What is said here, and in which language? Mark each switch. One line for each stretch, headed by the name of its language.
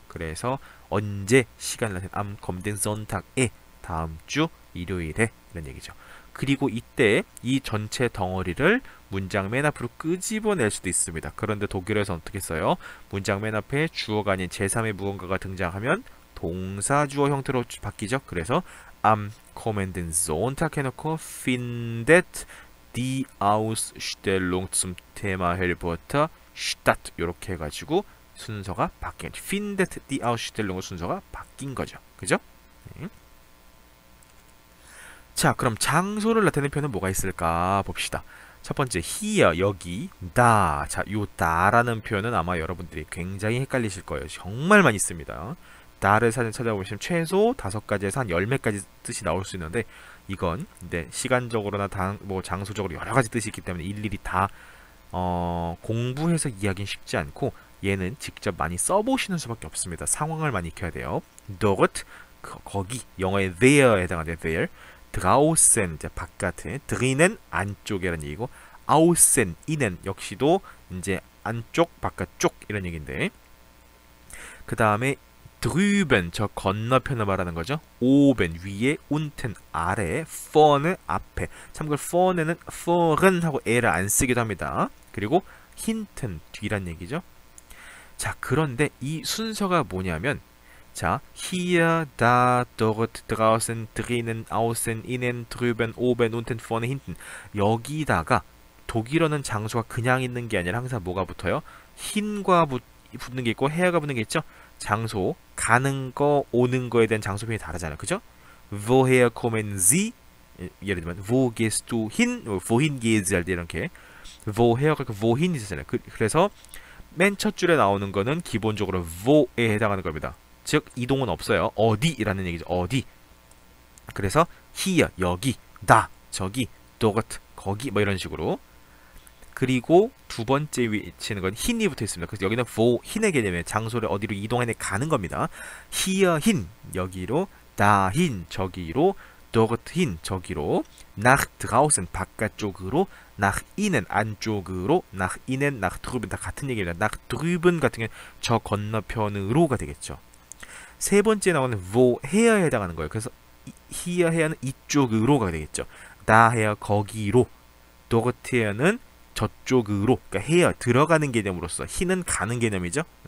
Korean: 그래서 언제 시간을 나타내는 am kommenden Sonntag에 다음 주 일요일에 이런 얘기죠. 그리고 이때 이 전체 덩어리를 문장 맨 앞으로 끄집어낼 수도 있습니다. 그런데 독일에서 어떻게 써요? 문장 맨 앞에 주어가 아닌 제3의 무언가가 등장하면 동사 주어 형태로 바뀌죠.
German: 그래서 am kommenden Sonntag
Korean: 해놓고
German: findet die Ausstellung zum Thema Harry Potter statt
Korean: 이렇게 해가지고 순서가 바뀐
German: findet die Ausstellung
Korean: 순서가 바뀐 거죠. 그죠? 네. 자, 그럼 장소를 나타내는 표현은 뭐가 있을까 봅시다. 첫 번째, here, 여기, 다. 자, 요 다라는 표현은 아마 여러분들이 굉장히 헷갈리실 거예요. 정말 많이 씁니다. 다를 사진 찾아보시면 최소 5가지에서 한 10매까지 뜻이 나올 수 있는데 이건 근데 시간적으로나 뭐 장소적으로 여러 가지 뜻이 있기 때문에 일일이 다 공부해서 이해하기는 쉽지 않고 얘는 직접 많이 써보시는 수밖에 없습니다. 상황을 많이 익혀야 돼요. dort, 거기, 영어의 there에 해당하는 there. draußen, 이제 바깥에, drinnen, 안쪽이라는 얘기고, außen, innen 역시도 이제 안쪽, 바깥쪽 이런 얘기인데, 그 다음에 drüben, 저 건너편을 말하는 거죠. oben, 위에, unten, 아래, vorne, 앞에. 참고로 vorne는 vorn 하고 에를 안 쓰기도 합니다. 그리고 hinten, 뒤란 얘기죠. 자, 그런데 이 순서가 뭐냐면 자,
German: hier, da, dort, draußen, drinnen, außen, innen, drüben, oben, unten, vorne, hinten.
Korean: 여기다가 독일어는 장소가 그냥 있는 게 아니라 항상 뭐가 붙어요? hin과 붙는 게 있고 here가 붙는 게 있죠? 장소, 가는 거, 오는 거에 대한 장소 표현이 다르잖아요. 그죠?
German: woher kommen Sie?
Korean: 예를 들면
German: wo gehst du hin? wohin gehen Sie?
Korean: 할 때 이렇게
German: woher가 wohin
Korean: 이잖아요. 그래서 맨 첫 줄에 나오는 거는 기본적으로 wo에 해당하는 겁니다. 즉 이동은 없어요. 어디라는 얘기죠. 어디. 그래서 here 여기, 다 저기, dort 거기 뭐 이런 식으로. 그리고 두 번째 위치는 건 hin이 붙어 있습니다. 그래서 여기는 wohin의 개념이에요. 장소를 어디로 이동해 가는 겁니다.
German: hierhin 여기로, dahin 저기로, dorthin 저기로, nach draußen 바깥쪽으로, nach innen 안쪽으로, nach innen, nach drüben
Korean: 다 같은 얘기입니다. nach drüben 같은 경우는 저 건너편으로가 되겠죠. 세 번째 나오는 woher에 해당하는 거예요. 그래서 hierher는 이쪽으로가 되겠죠. daher 거기로, dorther는 저쪽으로, 그러니까 해야 들어가는 개념으로서 hin은 가는 개념이죠.